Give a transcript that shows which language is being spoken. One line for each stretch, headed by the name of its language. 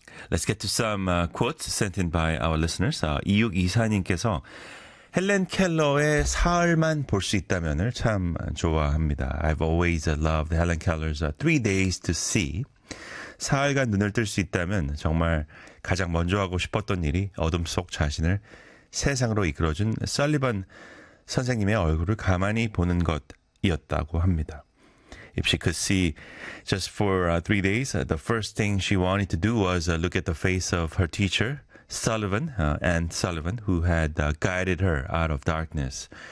English: Let's get to some quotes sent in by our listeners.
Korean: 2624님께서 헬렌 켈러의 사흘만 볼 수 있다면을 참 좋아합니다.
English: I've always loved Helen Keller's Three Days to See.
Korean: 사흘간 눈을 뜰 수 있다면 정말 가장 먼저 하고 싶었던 일이 어둠 속 자신을 세상으로 이끌어준 설리번 선생님의 얼굴을 가만히 보는 것이었다고 합니다.
English: If she could see just for three days, the first thing she wanted to do was look at the face of her teacher, Sullivan, and Sullivan, who had guided her out of darkness.